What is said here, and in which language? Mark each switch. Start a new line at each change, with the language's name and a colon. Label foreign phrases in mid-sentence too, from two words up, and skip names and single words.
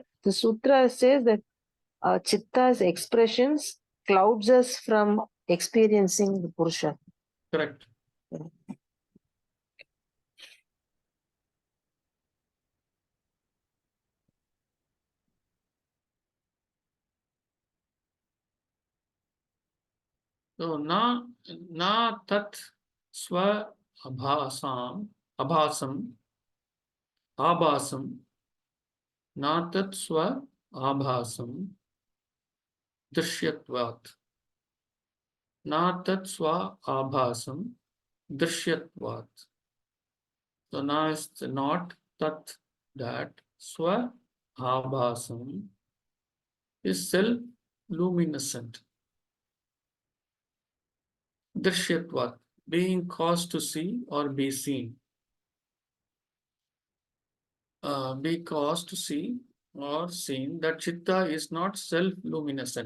English: the sutra says that Chitta's expressions clouds us from experiencing the Purusha. Correct.
Sanskrit: So na tat swa abhasam abhasam na tat swa abhasam drishyatvat na tat swa abhasam drishyatvat.
English: So na is not tat, that
Sanskrit: swa abhasam
English: is self luminescent. Drishyatvat, being caused to see or be seen. Be caused to see or seen, that chitta is not self-luminescent.